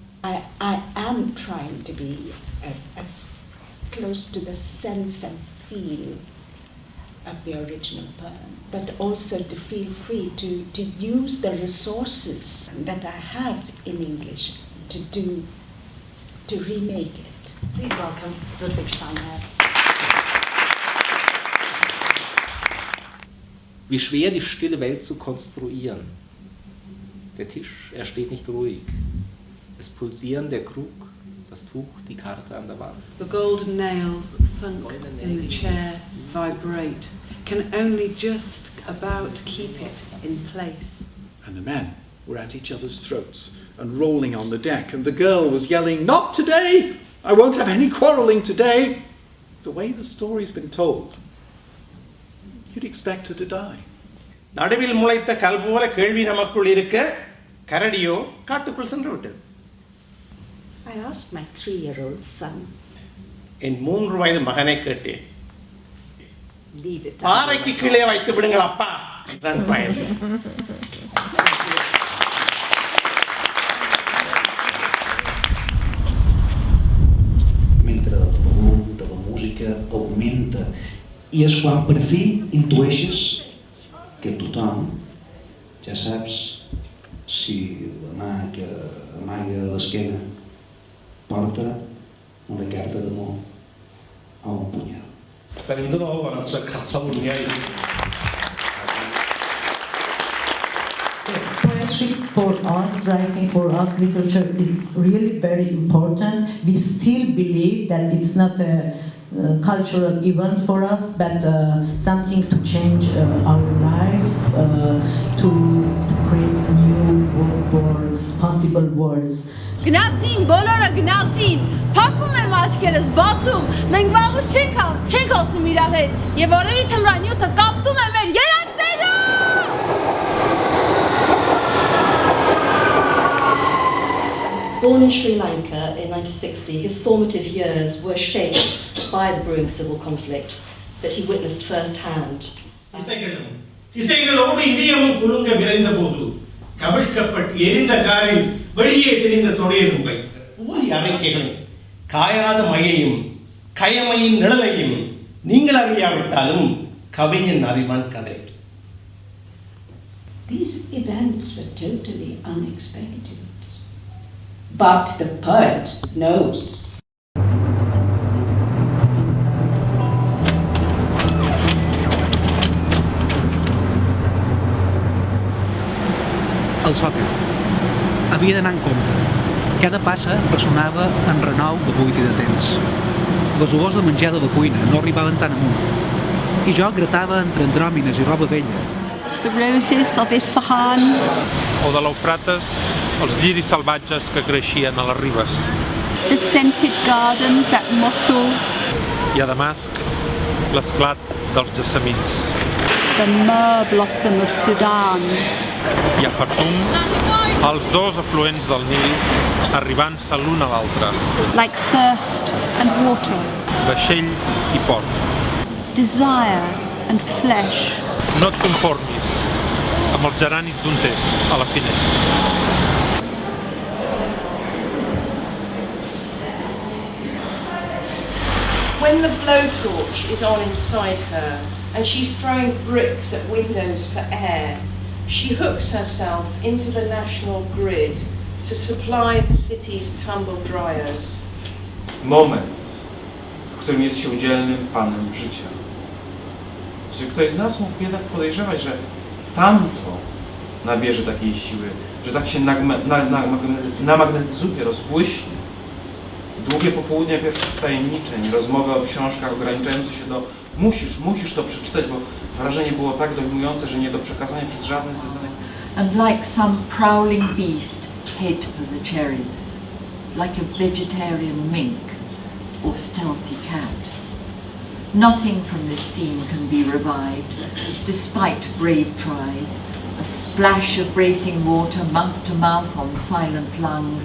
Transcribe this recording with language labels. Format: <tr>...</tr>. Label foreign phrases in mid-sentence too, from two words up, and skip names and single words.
<en>I am trying to be as close to the sense and feel of the original poem, but also to feel free to use the resources that I have in English to remake it. Please welcome Ludwig Steiner.</en> <de>Wie schwer die stille Welt zu konstruieren. Der Tisch, er steht nicht ruhig. Das Pulsieren der Krug, das Tuch, die Karte an der Wand.</de> <en>The golden nails sunk in the chair vibrate, can only just about keep it in place. And the men were at each other's throats and rolling on the deck, and the girl was yelling, "Not today! I won't have any quarrelling today!" The way the story's been told, you'd expect her to die.</en> <ta>நடுவில் முளைத்த கல் போல கேள்வி நமக்குள் இருக்க கரடியோ காட்டுக்குள் சென்று விட்டது.</ta> <en>I asked my 3-year-old son.</en> <ta>என் 3 வயது மகனை கேட்டேன். பாறைக்கு கீழே வைத்து விடுங்கள் அப்பா என்றான் பயந்து.</ta> <ca>Mentre el volum de la música augmenta i és quan per fi intueixes que tothom, ja saps, si la mà que amaga a l'esquena porta una carta d'amor o un punyal.</ca> <cy>Da ni'n dod o fan at y Catalwniaid.</cy> <en>Poetry for us, writing for us, literature is really very important. We still believe that it's not a cultural event for us, but something to change our life, to create new worlds, possible worlds.</en> <hy>Գնացին, բոլորը գնացին, փակում եմ աչքերս, բացում, մենք վաղուց չենք խոսում իրար հետ, եւ օրերի թմրանյութը կապտում է մեր երակները։</hy> <en>Born in Sri Lanka in 1960, his formative years were shaped by the brewing civil conflict that he witnessed firsthand.</en> <ta>திசைகளோடு இதயமும் குலுங்க விரைந்த போது கவிழ்க்கப்பட்டு எரிந்த காரில் வெளியே தெரிந்த தொடையரும் பை ஊழி அமைக்கைகளும் காயாத மையையும் கயமையின் நிழலையும் நீங்கள் அறியாவிட்டாலும் கவிஞன் அறிவான் கதை.</ta> <en>These events were totally unexpected. But the poet knows.</en> <ca>El sòtil. Havia d'anar en compte. Cada passa ressonava en renou de buit i de temps. Les olors de menjada de cuina no arribaven tan amunt. I jo gratava entre andròmines i roba vella.</ca> <en>The roses of Isfahan.</en> <ca>O de l'Eufrates, els lliris salvatges que creixien a les ribes.</ca> <en>The scented gardens at Mosul.</en> <ca>I a Damasc, l'esclat dels gessamins.</ca> <en>The myrrh blossom of Sudan.</en> <ca>I a Khartoum, els dos afluents del Nil arribant-se l'un a l'altre.</ca> <en>Like thirst and water.</en> <ca>Vaixell i port.</ca> <en>Desire and flesh.</en> <ca>No et conformis amb els geranis d'un test a la finestra.</ca> <en>When the blowtorch is on inside her and she's throwing bricks at windows for air, she hooks herself into the national grid to supply the city's tumble dryers.</en> <pl>Moment, w którym jest się dzielnym panem życia. Czy ktoś z nas mógł jednak podejrzewać, że tamto nabierze takiej siły, że tak się namagnetyzuje, rozbłyśnie. Długie popołudnia pierwszych wtajemniczeń, rozmowy o książkach ograniczające się do musisz to przeczytać, bo wrażenie było tak dojmujące, że nie do przekazania przez żadne z zeznanych.</pl> <en>And like some prowling beast, head for the cherries, like a vegetarian mink or stealthy cat. Nothing from this scene can be revived, despite brave tries. A splash of bracing water, mouth to mouth on silent lungs.</en>